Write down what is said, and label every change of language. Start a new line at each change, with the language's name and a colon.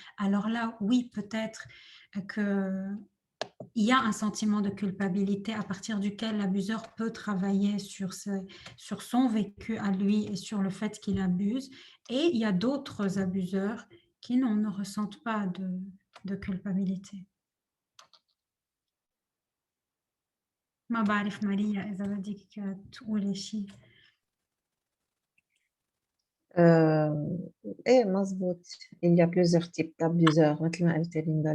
French: Alors là, oui, peut-être qu'il y a un sentiment de culpabilité à partir duquel l'abuseur peut travailler sur son vécu à lui et sur le fait qu'il abuse. Et il y a d'autres abuseurs qui ne ressentent pas de culpabilité.
Arabic: ما بعرف ماريا إذا بدك تقولي شيء. ايه مزبوط،
French: il y a plusieurs types d'abuseurs
Arabic: مثل ما قلت ريندا.